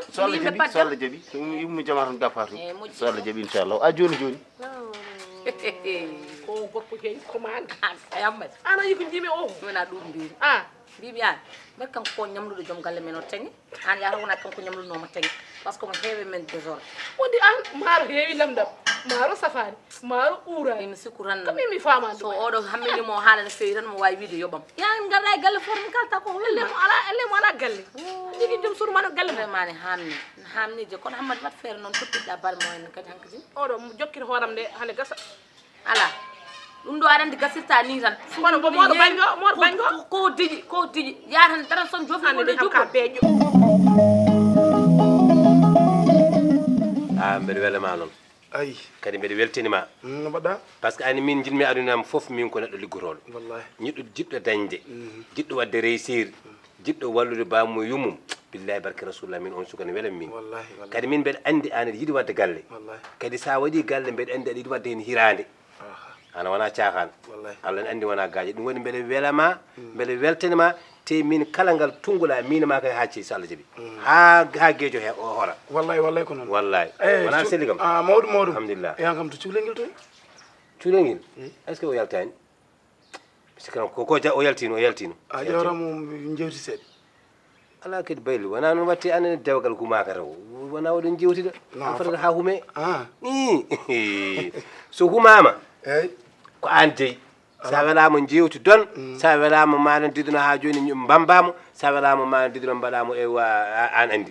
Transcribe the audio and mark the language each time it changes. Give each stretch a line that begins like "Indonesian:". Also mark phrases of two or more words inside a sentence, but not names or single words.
Fula: so Allah jaɓi so Allah jaɓi so ummi jama tan gappa to so Allah jaɓi inchallah a joni joni ko gorko heewi commande ayammati ana yi ko jimi o wona ɗum mbimi mbimi an mbeɗa kanko ko ñamluɗo joom galle men o taŋi an yata wona kanko ñamluɗnoma taŋi par ce que mo heewi men désordre woni an maaro heewi lamdam maaro safani maaro uurani mi sikku tan mi famani so oɗo hammilimo haala no fewi tan mo wawi wiide yoɓam ya garɗa e galle fof mi kalta ko lemo ala galle jigi joom suuru mano galle vraiment ne hamni je kono hammadi wat feere noon tottiɗɗa balmo en kadi hankadi oɗo jokkita hooram nde hande gasa ala ɗum ɗo aɗa andi gasirta ni tan kono bo moɗo bañgo ko diƴi ya tan dara son jofnade de jukka beeƴo mbeɗa welama noon ayi kadi mbeɗa weltinima no mbaɗɗa par ce que ani min jinmi adunam foof min ko neɗɗo liggotoɗo wallahi ñiɗɗo jiɗɗo dañde jiɗɗo wadde réussir jiɗɗo wallude bamum yumum billahi barke rasulullah min on suka ne welam min wallahi kadi min mbeɗa andi an aɗa yiɗi wadde galle wallahi kadi sa waɗi galle mbeɗa andi aɗa yiɗi wadde hen hirande ana wona cakan Allah ne andi wona gaaƴe ɗum woni mbeɗa welama mbeɗa weltanima te min kala ngal tungula min ma kay hacci so Allah jaɓi ha gueejo he o hora wallahi ko noon wallahi wona selli kam mawɗum alhamdulillah yan kam to cuulel ngel toy cuulel ngel
French: est ce que
Fula: o yaltani sikam ko o yaltino a ƴewramo jewti seeɗa ala kadi bayli wona noon watte anene dewgal humaka taw wona oɗon jewtida fotata ha huume so humama eyyi ko an deyi sa welama jewti don sa welama maɗa diduno ha joni bambamo sa welama maɗa diduno mbaɗamo an andi